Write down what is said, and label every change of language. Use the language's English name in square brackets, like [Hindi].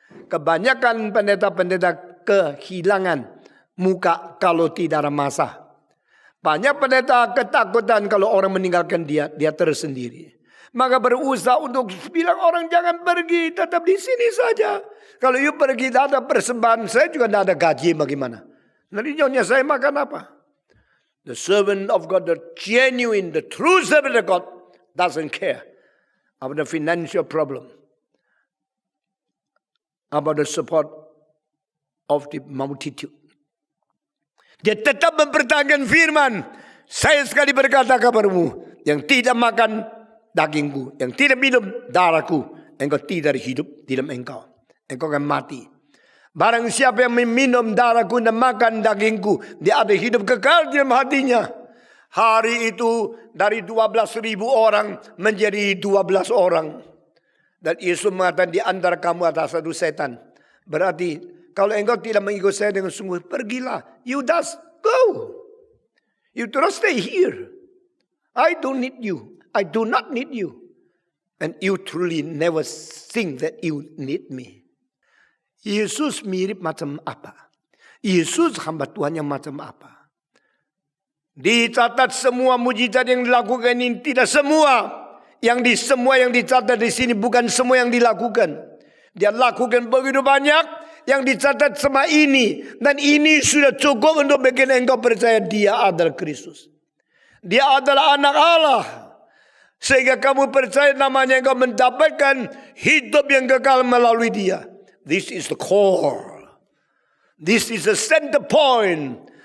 [Indonesian] Kebanyakan pendeta-pendeta kehilangan muka kalau tidak ada masa. Banyak pendeta ketakutan kalau orang meninggalkan dia tersendiri. Maka berusaha untuk bilang orang jangan pergi, tetap di sini saja. Kalau you pergi tidak ada persembahan, saya juga tidak ada gaji bagaimana. Nanti nyonya saya makan apa? [English] The servant of God, the genuine, the true servant of God doesn't care about the financial problem, about the support of the multitude. [Indonesian] Dia tetap mempertahankan firman. Saya sekali berkata kepadamu, yang tidak makan dagingku, yang tidak minum darahku, engkau tidak hidup di dalam engkau. Engkau akan mati. Barang siapa yang meminum darahku dan makan dagingku, dia ada hidup kekal di dalam hatinya. Hari itu dari 12.000 orang menjadi 12 orang. Dan Yesus mengatakan di antara kamu ada satu setan. Berarti kalau engkau tidak mengikut saya dengan sungguh, pergilah. [English] You just go. You terus stay here. I don't need you. I do not need you. And you truly never think that you need me. [Indonesian] Yesus mirip macam apa? Yesus hamba Tuhan yang macam apa? Dicatat semua mujizat yang dilakukan ini, tidak semua. Semua yang dicatat di sini bukan semua yang dilakukan. Dia lakukan begitu banyak yang dicatat sama ini. Dan ini sudah cukup untuk bikin engkau percaya dia adalah Kristus. Dia adalah anak Allah. Sehingga kamu percaya namanya engkau mendapatkan hidup yang kekal melalui dia. [English] This is the core. This is the center point.